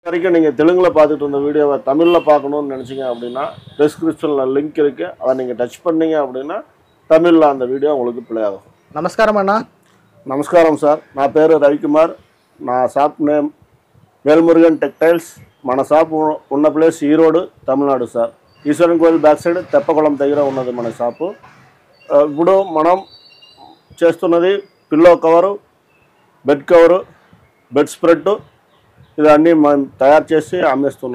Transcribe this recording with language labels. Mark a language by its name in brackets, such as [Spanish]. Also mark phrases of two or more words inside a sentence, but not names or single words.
[Tamil] வரைக்கும் நீங்கள் தெலுங்கில் பார்த்துட்டு இருந்த வீடியோவை தமிழில் பார்க்கணுன்னு நினச்சிங்க அப்படின்னா டிஸ்கிரிப்ஷனில் லிங்க் இருக்குது. அதை நீங்கள் டச் பண்ணீங்க அப்படின்னா தமிழில் அந்த வீடியோ உங்களுக்கு ப்ளே ஆகும். [Telugu] నమస్కారం అన్న. నమస్కారం సార్, నా పేరు రవికుమార్. నా [English] shop name [Telugu] వేల్మురుగన్ టెక్టైల్స్. మన షాప్ ఉన్న ప్లేస్ ఈరోడ్, తమిళనాడు సార్. ఈశ్వరన్ కోయిల్ [English] back side [Telugu] తెప్పకుళం దగ్గర ఉన్నది మన షాపు. ఇప్పుడు మనం చేస్తున్నది [English] pillow cover, bed cover, bed spread, [Telugu] ఇవన్నీ మనం తయారు చేసి అమ్మేస్తున్నాం.